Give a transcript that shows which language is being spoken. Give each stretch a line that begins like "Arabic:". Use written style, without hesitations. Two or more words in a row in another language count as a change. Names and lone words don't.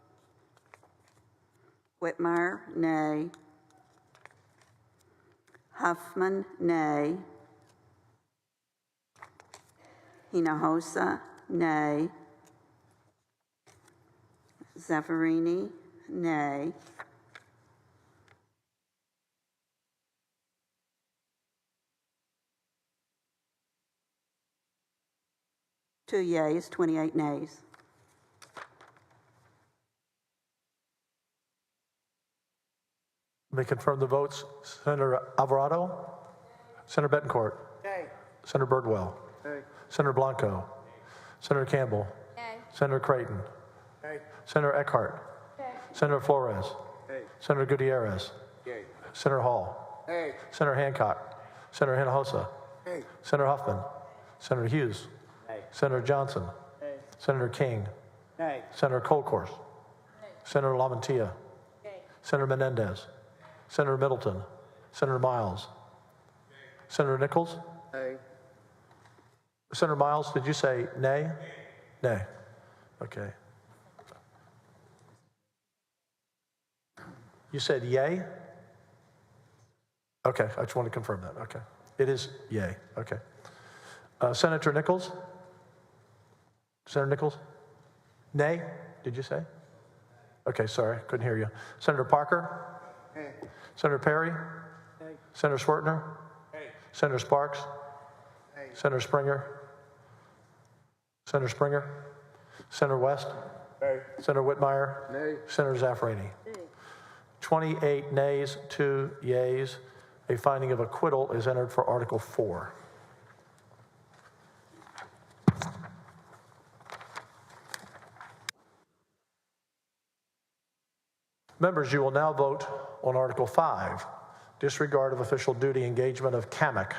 English: Whitmire, nay. Huffman, nay. Hinojosa, nay. Zaffarini, nay. Two yeas, 28 nays. Let me confirm the votes. Senator Alvarado? Senator Betancourt? Nay. Senator Birdwell? Nay. Senator Blanco? Senator Campbell? Nay. Senator Creighton? Nay. Senator Eckhart? Nay. Senator Flores? Nay. Senator Gutierrez? Yay. Senator Hall? Nay. Senator Hancock? Senator Hinojosa? Nay. Senator Huffman? Senator Hughes? Nay. Senator Johnson? Nay. Senator King? Nay. Senator Goldcourse? Senator LaMantilla? Senator Menendez? Senator Middleton? Senator Miles? Senator Nichols? Nay. Senator Miles, did you say nay? Nay. Okay. You said yay? Okay, I just want to confirm that. Okay. It is yay. Okay. Senator Nichols? Senator Nichols? Nay, did you say? Okay, sorry, couldn't hear you. Senator Parker? Nay. Senator Perry? Nay. Senator Schwertner? Nay. Senator Sparks? Nay. Senator Springer? Senator Springer? Senator West? Nay. Senator Whitmire? Nay. Senator Zaffarini? 28 nays, 2 yeas. A finding of acquittal is entered for Article 4. Members, you will now vote on Article 5, disregard of official duty engagement of CAMIC.